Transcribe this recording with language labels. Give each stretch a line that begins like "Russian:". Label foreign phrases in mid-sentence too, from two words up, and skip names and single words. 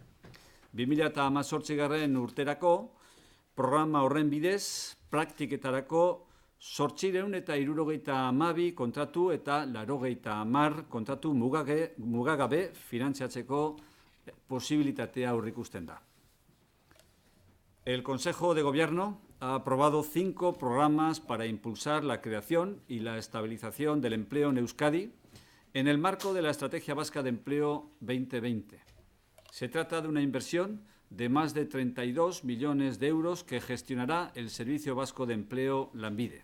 Basque: 2018 urterako programa horren bidez praktiketarako 872 kontratu eta 80 kontratu mugagabe finantziatzeko posibilitatea aurreikusten da.
Spanish: El Consejo de Gobierno ha aprobado 5 programas para impulsar la creación y la estabilización del empleo en Euskadi en el marco de la Estrategia Vasca de Empleo 2020. Se trata de una inversión de más de 32 millones de euros que gestionará el Servicio Vasco de Empleo Lanbide.